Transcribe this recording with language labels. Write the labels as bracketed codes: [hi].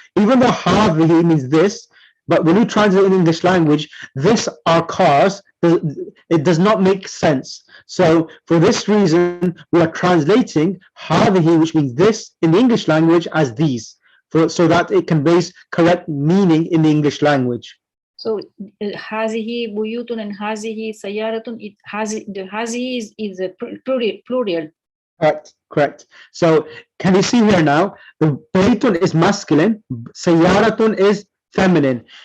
[en] Even though هذه means this, but when you translate in English language, this are cars, it does not make sense. So for this reason, we are translating هذه, which means this, in the English language as these, so that it conveys correct meaning in the English language. [ar] So هذه بيوت and هذه سيارة. [en] The هذه is a plural. Correct, correct. So can you see here now, the baytun is masculine, sayaratun is feminine.